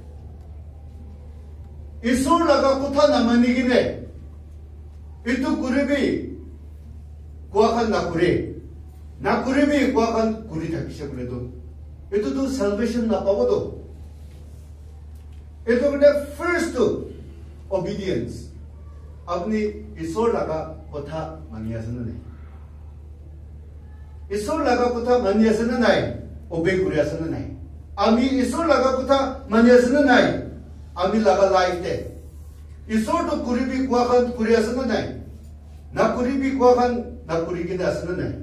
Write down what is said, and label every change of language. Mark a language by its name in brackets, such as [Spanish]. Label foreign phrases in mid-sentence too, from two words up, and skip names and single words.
[Naga Pidgin] Isor laga kutha namani gine, itu kuribi, kuwa kan na kuribi kuwa kan kuri thakise kule to, itu tu salvation na pawo to. Itu kene first to obedience. Apni Isor laga kutha mani ase na nai. Isor laga kutha mani ase na nai, obey kuri ase na nai. Ami Isor laga kutha mani ase na nai. Ami laga life te Isor to kuribi kuwa kan kuri ase na nai, na kuribi kuwa kan na kuri kine ase na nai.